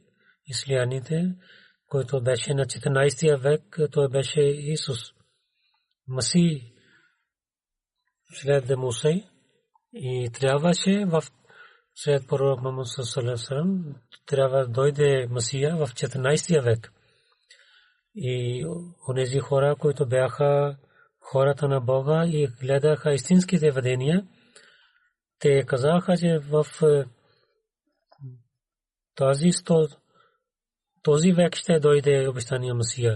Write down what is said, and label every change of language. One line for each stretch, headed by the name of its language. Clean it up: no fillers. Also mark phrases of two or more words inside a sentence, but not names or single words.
Bulgarian: ислямите, който беше на 14 век, той беше Исус Масих след Муса, и трябваше след пророк Мухаммад
Arabic: صلى الله عليه وسلم
Bulgarian: трябва да дойде Масия в 14 век. И онези хора, които бяха хората на Бога и гледаха истинските видения, те казаха, че в този век ще дойде обещания Масия.